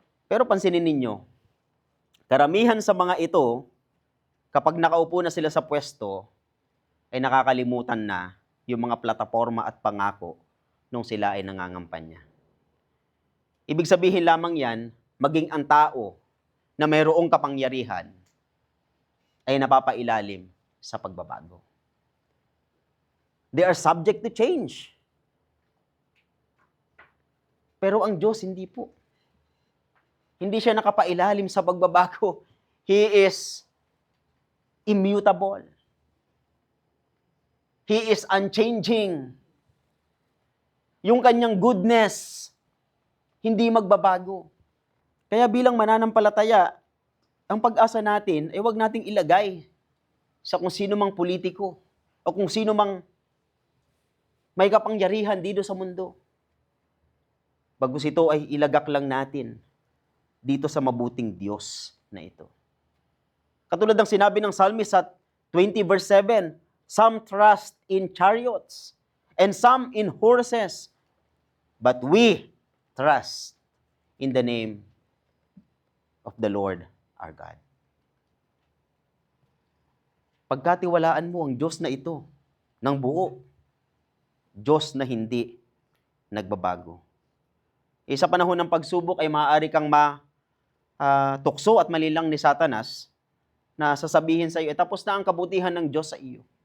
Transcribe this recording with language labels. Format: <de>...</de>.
<tl>Pero pansinin ninyo, karamihan sa mga ito, kapag nakaupo na sila sa pwesto, ay nakakalimutan na yung mga plataforma at pangako nung sila ay nangangampanya. Ibig sabihin lamang yan, maging ang tao na mayroong kapangyarihan ay napapailalim sa pagbabago.</tl> <en>They are subject to change.</en> <tl>Pero ang Diyos, hindi po. Hindi siya nakapailalim sa pagbabago.</tl> <en>He is immutable. He is unchanging.</en> <tl>Yung kanyang goodness, hindi magbabago. Kaya bilang mananampalataya, ang pag-asa natin ay huwag nating ilagay sa kung sino mang politiko o kung sino mang may kapangyarihan dito sa mundo. Bagus ito ay ilagak lang natin dito sa mabuting Diyos na ito. Katulad ng sinabi ng Psalmist sa 20 verse 7,</tl> <en>some trust in chariots and some in horses, but we trust in the name of the Lord our God.</en> <tl>Pagkatiwalaan mo ang Diyos na ito ng buo, Diyos na hindi nagbabago. Sa panahon ng pagsubok ay maaari kang tukso at malilang ni Satanas na sasabihin sa iyo, tapos na ang kabutihan ng Diyos sa iyo.</tl>